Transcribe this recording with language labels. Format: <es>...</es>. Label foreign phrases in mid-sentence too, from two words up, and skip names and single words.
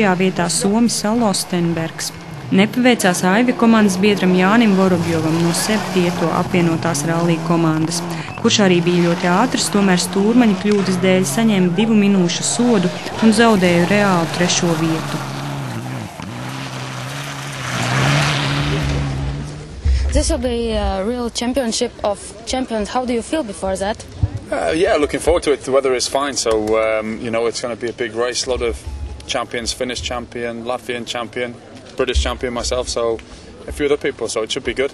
<lv>vietā somis Salo Stenbergs. Nepaveicās Aivi komandas biedram Jānim Vorobjovam no 7. apvienotās rallija komandas, kurš arī bija ļoti ātrs, tomēr stūrmaņa kļūdas dēļ saņēma 2 minūšu sodu un zaudēja reālu 3. vietu.</lv> <en>This will be a real championship of champions. How do you feel before that? Yeah, looking forward to it. The weather is fine, so it's going to be a big race. A lot of champions, Finnish champion, Latvian champion, British champion myself, so a few other people, so it should be good.</en>